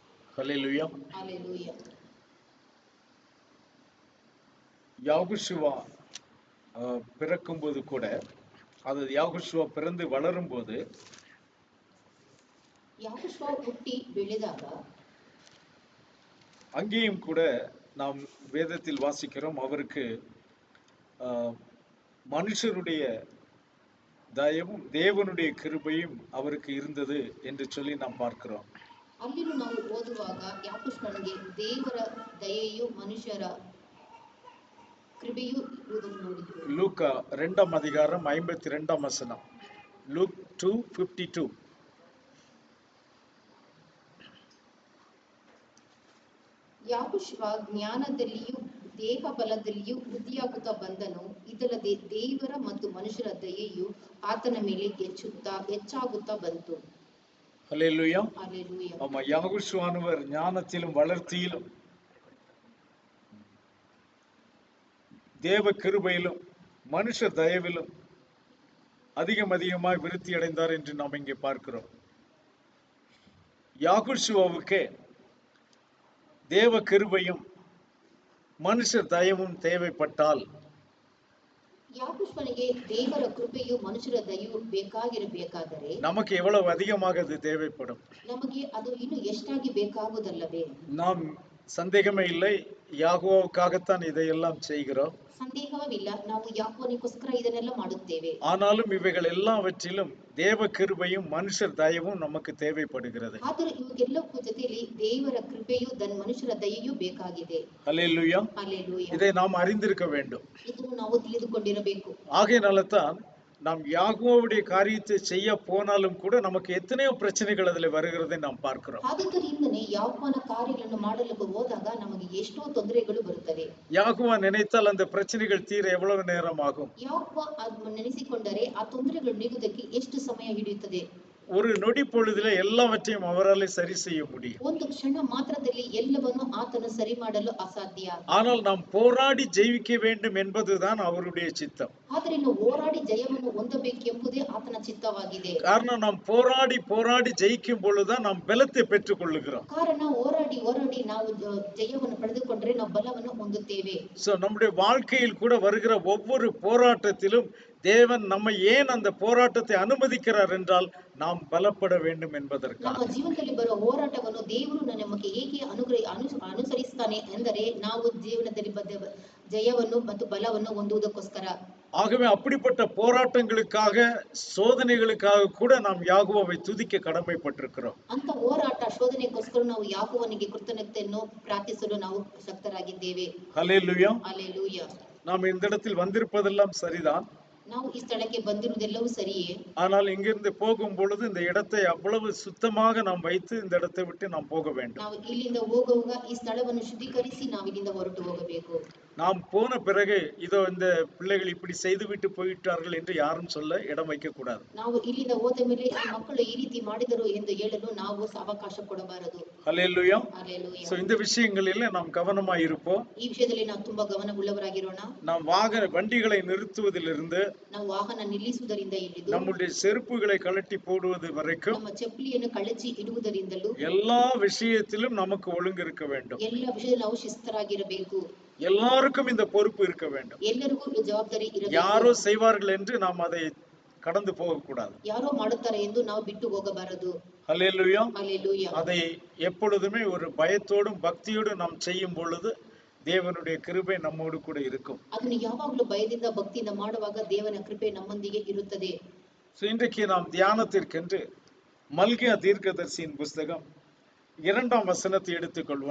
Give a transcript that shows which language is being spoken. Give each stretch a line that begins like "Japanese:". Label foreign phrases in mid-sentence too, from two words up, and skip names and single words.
Tamil: ஹல்லேலூயா. Hallelujah. யாகுஷுவா பிறக்கும்போது கூட, அது யாகுஷுவா பிறந்து வளரும் போது
Kannada: ಯಾಕೋಶ್ವ ಹುಟ್ಟಿ ಬೆಳೆದಾಗ
Tamil: அங்கேயும் கூட நாம் வேதத்தில் வாசிக்கிறோம், அவருக்கு மனுஷருடைய தயவும் தேவனுடைய கிருபையும் அவருக்கு இருந்தது என்று சொல்லி நாம் பார்க்கிறோம்.
Kannada: ಅಲ್ಲಿನೂ ನಾವು ಓದುವಾಗ ಯಾಕೋಶ್ವನಿಗೆ ದೇವರ ದಯೆಯು ಮನುಷ್ಯರ ಕೃಪೆಯೂ ಇರುವುದನ್ನು ನೋಡಿದ್ರು.
Tamil: லூக்கா 2ஆம் அதிகாரம் 52ஆம் வசனம். லூக் 2:52.
Kannada: ಯಾಕೋಶ್ವ ಜ್ಞಾನದಲ್ಲಿಯೂ ದೇಹ ಬಲದಲ್ಲಿಯೂ ವೃದ್ಧಿಯಾಗುತ್ತಾ ಬಂದನು. ಇದಲ್ಲದೆ ದೇವರ ಮತ್ತು ಮನುಷ್ಯರ ದಯೆಯು ಆತನ ಮೇಲೆ ಹೆಚ್ಚಾಗುತ್ತಾ ಬಂತು.
Tamil: ஹல்லேலூயா. Hallelujah. ஆமா, யாகுஷுவானவர் ஞானத்திலும் வளர்ச்சியிலும் தேவ கிருபையிலும் மனுஷ தயவிலும் அதிகமாய் விருத்தி அடைந்தார் என்று நாம் இங்கே பார்க்கிறோம். யாகுஷுவாவுக்கு தேவ கிருபையும் மனுஷ தயவும் தேவைப்பட்டால்
Kannada: ಯಾಕೋಶ್ವನಿಗೆ ದೇವರ ಕೃಪೆಯು ಮನುಷ್ಯರ ದಯೆಯು ಬೇಕಾಗಿರಬೇಕಾದರೆ
Tamil: நமக்கு எவ்வளவு அதிகமாக அது தேவைப்படும்.
Kannada: ನಮಗೆ ಅದು ಇನ್ನು ಎಷ್ಟಾಗಿ ಬೇಕಾಗುವುದಲ್ಲವೇ?
Tamil: நாம் சந்தேகமே இல்லை, யாகோவுக்காகத்தான் இதையெல்லாம் செய்கிறோம்.
Kannada: ಸಂದೇಹವಿಲ್ಲ, ನಾವು ಯಾಕೋನಿಗೋಸ್ಕರ ಇದನ್ನೆಲ್ಲ ಮಾಡುತ್ತೇವೆ.
Tamil: ஆனாலும் இவைகள் எல்லாவற்றிலும் தேவ கிருபையும் மனுஷர் தயவும் நமக்கு தேவைப்படுகிறது.
Kannada: ಆದರೆ ಇವುಗೆಲ್ಲಕ್ಕೂ ಜೊತೆಯಲ್ಲಿ ದೇವರ ಕೃಪೆಯು ಮನುಷ್ಯರ ದಯೆಯೂ ಬೇಕಾಗಿದೆ.
Tamil: ஹல்லேலூயா. Hallelujah. இதை நாம் அறிந்திருக்க வேண்டும்.
Kannada: ಇದನ್ನು ನಾವು ತಿಳಿದುಕೊಂಡಿರಬೇಕು.
Tamil: ஆகையினால தான் நாம் யாகோவுடைய காரியத்தை செய்ய போனாலும் கூட நமக்கு எத்தனையோ பிரச்சனைகள் அதில் வருகிறதை நாம் பார்க்கிறோம்.
Kannada: ಆದುದರಿಂದನೇ ಯಾಕೋವನ ಕಾರ್ಯಗಳನ್ನು ಮಾಡಲು ಹೋದಾಗ ನಮಗೆ ಎಷ್ಟೋ ತೊಂದರೆಗಳು ಬರುತ್ತವೆ.
Tamil: யாகோவா நினைத்தால் அந்த பிரச்சனைகள் தீர எவ்வளவு நேரம் ஆகும்?
Kannada: ಯಾಕೋವ ಅದನ್ನು ನೆನೆಸಿಕೊಂಡರೆ ಆ ತೊಂದರೆಗಳು ನೀಗುವುದಕ್ಕೆ ಎಷ್ಟು ಸಮಯ ಹಿಡಿಯುತ್ತದೆ?
Tamil: ஒரு நொடி பொழுதுல எல்லாவற்றையும் அவரால் சரி செய்ய முடியும்.
Kannada: ಒಂದು ಕ್ಷಣ ಮಾತ್ರದಲ್ಲಿ ಎಲ್ಲವನ್ನು ಆತನು ಸರಿ ಮಾಡಲು ಅಸಾಧ್ಯ.
Tamil: ஆனால் நாம் போராடி ஜெயிக்க வேண்டும் என்பதுதான் அவருடைய சித்தம்.
Kannada: ಆದರೆ ನಾವು ಹೋರಾಡಿ ಜಯವನ್ನು ಹೊಂದಬೇಕೆಂಬುದೇ ಆತನ ಚಿತ್ತವಾಗಿದೆ.
Tamil: காரணம், நாம் போராடி ஜெயிக்கும் பொழுதுதான் நாம் பலத்தை பெற்றுக் கொள்ளுகிறோம்.
Kannada: ಕಾರಣ ಹೋರಾಡಿ ನಾವು ಜಯವನ್ನು ಪಡೆದುಕೊಂಡರೆ ನಾವು ಬಲವನ್ನು ಹೊಂದುತ್ತೇವೆ.
Tamil: சோ நம்முடைய வாழ்க்கையில் கூட வருகிற ஒவ்வொரு போராட்டத்திலும் தேவன் நம்மை ஏன் அந்த போராட்டத்தை அனுமதிக்கிறார் என்றால் நாம் பலப்பட வேண்டும் என்பதற்காக.
Kannada: ನಮ್ಮ ಜೀವನದಲ್ಲಿ ಬರುವ ಹೋರಾಟವನ್ನು ದೇವರು ನಮಗೆ ಹೇಗೆ ಅನುಸರಿಸುತ್ತಾನೆ ಎಂದರೆ ನಾವು ಜೀವನದಲ್ಲಿ ಜಯವನ್ನು ಮತ್ತು ಬಲವನ್ನು ಹೊಂದುವುದಕ್ಕೋಸ್ಕರ.
Tamil: ஆகவே அப்படிப்பட்ட போராட்டங்களுக்காக சோதனைகளுக்காக கூட நாம் யாகோவை துதிக்க கடமைப்பட்டிருக்கிறோம்.
Kannada: ಅಂತ ಹೋರಾಟ ಶೋಧನೆಗೋಸ್ಕರ ನಾವು ಯಾಕೋವನಿಗೆ ಕೃತಜ್ಞತೆಯನ್ನು ಪ್ರಾರ್ಥಿಸಲು ನಾವು ಶಕ್ತರಾಗಿದ್ದೇವೆ.
Tamil: ஹல்லேலூயா. Hallelujah. நாம் இந்த இடத்தில் வந்திருப்பதெல்லாம் சரிதான்.
Kannada: ನಾವು ಈ ಸ್ಥಳಕ್ಕೆ ಬಂದಿರುವುದೆಲ್ಲವೂ ಸರಿಯೇ.
Tamil: ஆனால் இங்கிருந்து போகும் பொழுது இந்த இடத்தை அவ்வளவு சுத்தமாக நாம் வைத்து இந்த இடத்தை விட்டு நாம் போக வேண்டும்.
Kannada: ನಾವು ಇಲ್ಲಿಂದ ಹೋಗುವಾಗ ಈ ಸ್ಥಳವನ್ನು ಶುದ್ಧೀಕರಿಸಿ ನಾವು ಇಲ್ಲಿಂದ ಹೊರಟು ಹೋಗಬೇಕು.
Tamil: நாம் போன பிறகு இதோ இந்த பிள்ளைகள் இப்படி செய்துவிட்டு போயிட்டார்கள் என்று யாரும் சொல்ல இடம் வைக்க கூடாது.
Kannada: ನಾವು ಇಲ್ಲಿಂದ ಹೋದ ಮೇಲೆ ಈ ಮಕ್ಕಳು ಈ ರೀತಿ ಮಾಡಿದರು ಎಂದು ಹೇಳಲು ನಾವು ಅವಕಾಶ ಕೊಡಬಾರದು.
Tamil: ஹல்லேலூயா. Hallelujah. சோ இந்த விஷயங்களில் நாம் கவனமாய் இருப்போம்.
Kannada: ಈ ವಿಷಯದಲ್ಲಿ ನಾವು ತುಂಬಾ ಗಮನವುಳ್ಳವರಾಗಿರೋಣ.
Tamil: நாம் வண்டிகளை நிறுத்துவதிலிருந்து
Kannada: ನಾವು ವಾಹನ ನಿಲ್ಲಿಸುವುದರಿಂದ ಹಿಡಿದು
Tamil: நம்முடைய செருப்புகளை கழட்டி போடுவது வரைக்கும்
Kannada: ನಮ್ಮ ಚಪ್ಪಲಿಯನ್ನು ಕಳಚಿ ಇಡುವುದರಿಂದಲೂ
Tamil: எல்லா விஷயத்திலும் நமக்கு ஒழுங்கு இருக்க வேண்டும்.
Kannada: ಎಲ್ಲ ವಿಷಯದಲ್ಲಿ ನಾವು ಶಿಸ್ತರಾಗಿರಬೇಕು.
Tamil: எல்லாருக்கும் இந்த பொறுப்பு இருக்க வேண்டும்.
Kannada: ಎಲ್ಲರಿಗೂ ಈ ಜವಾಬ್ದಾರಿ ಇರಬೇಕು.
Tamil: யாரோ செய்வார்கள் என்று நாம் அதை கடந்து போக கூடாது.
Kannada: ಯಾರೋ ಮಾಡುತ್ತಾರೆ ಎಂದು ನಾವು ಬಿಟ್ಟು ಹೋಗಬಾರದು.
Tamil: ஹல்லேலூயா. Hallelujah. அதை எப்பொழுதுமே ஒரு பயத்தோடும் பக்தியோடும் நாம் செய்யும் பொழுது தேவனுடைய கிருபை நம்மோடு கூட இருக்கும்.
Kannada: ಅದನ್ನು ಯಾವಾಗಲೂ ಭಯದಿಂದ ಭಕ್ತಿಯಿಂದ ಮಾಡುವಾಗ ದೇವನ ಕೃಪೆ ನಮ್ಮೊಂದಿಗೆ ಇರುತ್ತದೆ.
Tamil: இன்றைக்கு நாம் தியானத்திற்கென்று மல்கியா தீர்க்கதரிசியின் புஸ்தகம் 2ஆம் வசனத்தை எடுத்துக்கொள்வோம்.